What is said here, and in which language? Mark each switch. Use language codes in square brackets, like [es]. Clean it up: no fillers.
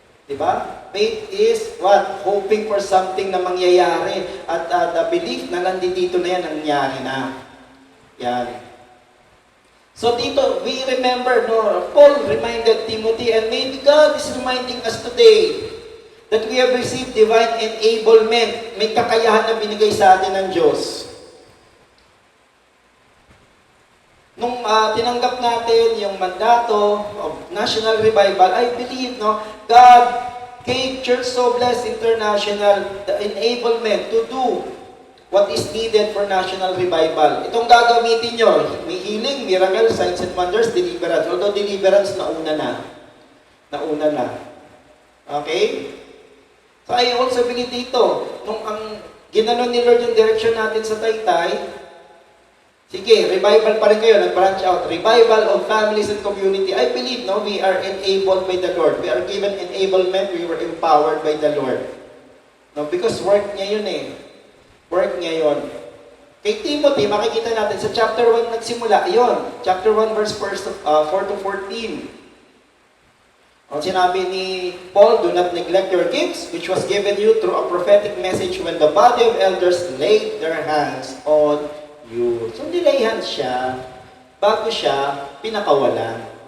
[tl] Diba? [en] Faith is what? Hoping for something [tl] na mangyayari. At [en] the belief [tl] na nandito na yan, nangyari na. Yan. [en] So dito, we remember, Paul reminded Timothy, and maybe God is reminding us today that we have received divine enablement. [tl] May kakayahan na binigay sa atin ng Diyos. Nung tinanggap natin yung mandato [en] of National Revival, I believe, God gave Church So Blessed International the enablement to do what is needed for national revival. [tl] Itong gagamitin nyo, may [en] healing, miracle, signs and wonders, deliverance. [tl] Although deliverance, nauna na. Okay? [en] So I also believe [tl] dito, nung ang ginanon ni Lord yung direction natin sa Taytay, sige, revival pa rin kayo, nag-branch out. [en] Revival of families and community. I believe, we are enabled by the Lord. We are given enablement, we were empowered by the Lord. Because work [tl] niya yun eh. Work niya yun. Kay Timothy, makikita natin sa chapter 1 nagsimula. Ayun, chapter 1 verse 4 to 14. Ang sinabi ni Paul, [en] do not neglect your gifts, which was given you through a prophetic message when the body of elders laid their hands on you. [tl] So, nilayhan siya bago siya pinakawalan.